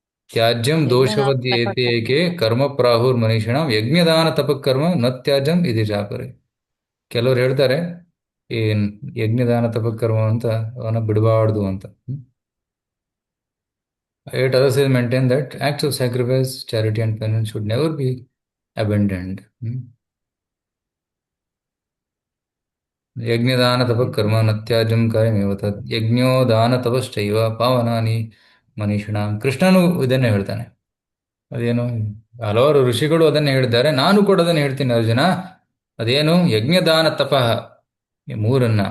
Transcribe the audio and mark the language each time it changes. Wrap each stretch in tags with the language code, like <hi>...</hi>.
<sa>ತ್ಯಾಜ್ಯಂ ದೋಷವದ್ಯೇಕೆ ಕರ್ಮ ಪ್ರಾಹುರ್ ಮನೀಷಿಣಾಂ ಯಜ್ಞದಾನ ತಪಕರ್ಮ ನ ತ್ಯಾಜ್ಯಂ ಇದು ಜಾಪರೆ.</sa> <kn>ಕೆಲವ್ರು ಹೇಳ್ತಾರೆ ಈ ಯಜ್ಞದಾನ ತಪಕರ್ಮ ಅಂತ ಅವನ್ನ ಬಿಡಬಾರ್ದು ಅಂತ.</kn> <en>8 others maintain that acts of sacrifice, charity and penance should never be abandoned.</en> <sa>ಯಜ್ಞದಾನ ತಪಕರ್ಮ ನ ತ್ಯಾಜ್ಯಂ ಕಾರ್ಯಮೇವ ತದ್ ಯಜ್ಞೋ ದಾನ ತಪಶ್ಚೈವ ಪಾವನಾನಿ ಮನೀಷಿಣಾಂ.</sa> <kn>ಕೃಷ್ಣನು ಇದನ್ನೇ ಹೇಳ್ತಾನೆ. ಅದೇನು, ಹಲವಾರು ಋಷಿಗಳು ಅದನ್ನೇ ಹೇಳಿದ್ದಾರೆ, ನಾನು ಕೂಡ ಅದನ್ನು ಹೇಳ್ತೀನಿ ಅರ್ಜುನ. ಅದೇನು, ಯಜ್ಞದಾನ ತಪಃ, ಈ 3</kn>